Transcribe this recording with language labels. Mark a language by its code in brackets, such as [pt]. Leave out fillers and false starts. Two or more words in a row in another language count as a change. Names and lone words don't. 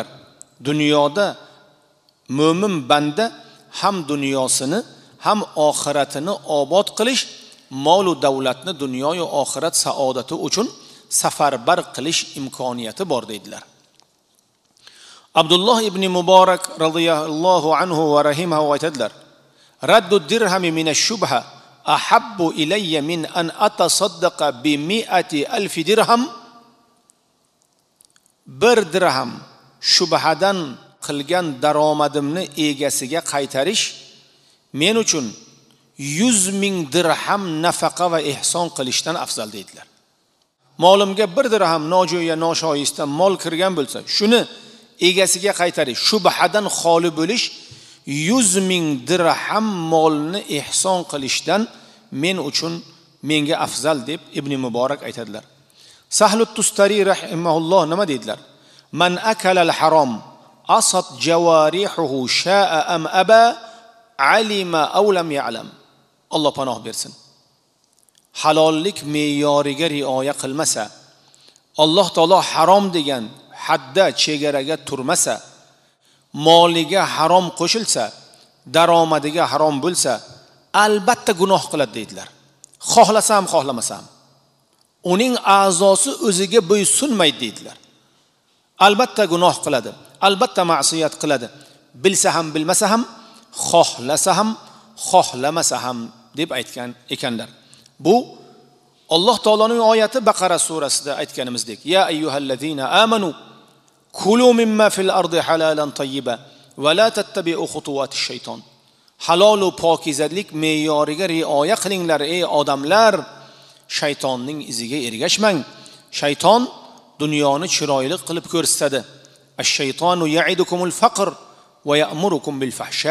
[uz] Dunyoda mo'min banda ham dunyosini ham oxiratini obod qilish, mol va davlatni dunyo va oxirat saodati uchun safarbar qilish imkoniyati bor deydilar. Abdulloh ibn Muborak [ar] رضي الله عنه ورحمه [uz] aytadilar: [ar] "رد درهم من الشبهة أحب إلي من أن أتصدق ب 100,000 درهم." [uz] Bir dirham shubhadan qilgan daromadimni egasiga qaytarish men uchun 100,000 dirham nafaqa va ihson qilishdan afzal deydilar. Molimga bir dirham nojo'ya noshoyista mol kirgan bo'lsa, shuni egasiga qaytarish, shubhadan xoli bo'lish 100,000 dirham molni ihson qilishdan menga afzal deb Ibn Muborak aytadilar. Sahlut Tustari rahimahulloh nima deydilar? [ar] "من أكل الحرام عصت جوارحه شاء أم أبى علم أو لم يعلم." [uz] Alloh panoh bersin. Halollik me'yoriga rioya qilmasa, Alloh taolo harom degan hadda chegaraga turmasa, moliga harom qo'shilsa, daromadiga harom bo'lsa, albatta gunoh qiladi deydilar. Xohlasam, xohlamasam. Uning a'zosi o'ziga bo'ysunmaydi deydilar. Albatta gunoh qiladi, albatta ma'siyat qiladi. Bilsa ham, bilmasa ham, xohlasa ham, xohlamasa ham deb aytgan ekanlar. Bu Alloh taoloning oyati Baqara surasida aytganimizdek: [ar] "يا أيها الذين آمنوا كلوا مما في الأرض حلالا طيبا ولا تتبعوا خطوات الشيطان." [uz] Halol va pokizalik me'yoriga rioya qilinglar ey odamlar, shaytonning iziga ergashmang. Shayton dunyoni chiroyli qilib ko'rsatadi. [ar] الشيطان يعدكم الفقر ويأمركم بالفحشاء.